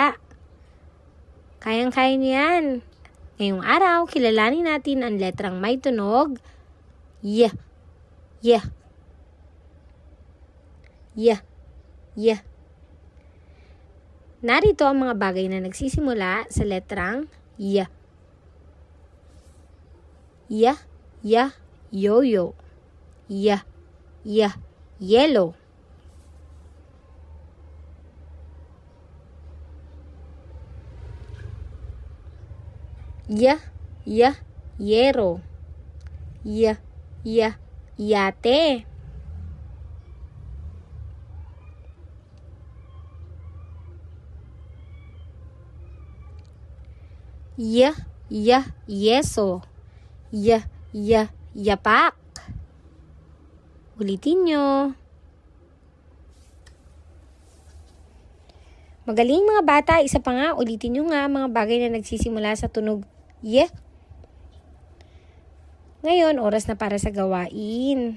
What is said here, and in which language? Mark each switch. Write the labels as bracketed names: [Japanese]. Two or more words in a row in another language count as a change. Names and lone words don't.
[Filipino] Kayang-kaya niyo yan. Ngayong araw, kilalanin natin ang letrang may tunog Y. Y. Y. Y. Narito ang mga bagay na nagsisimula sa letrang Y. Y, Y, yo-yo. Y, Y, yellow. Y, Y, yero. Y, Y, yate. Y, Y, yeso. Y, Y, yapak. Ulitin nyo. Magaling mga bata, isa pa nga, ulitin nyo nga mga bagay na nagsisimula sa tunog Y. Ngayon, oras na para sa gawain.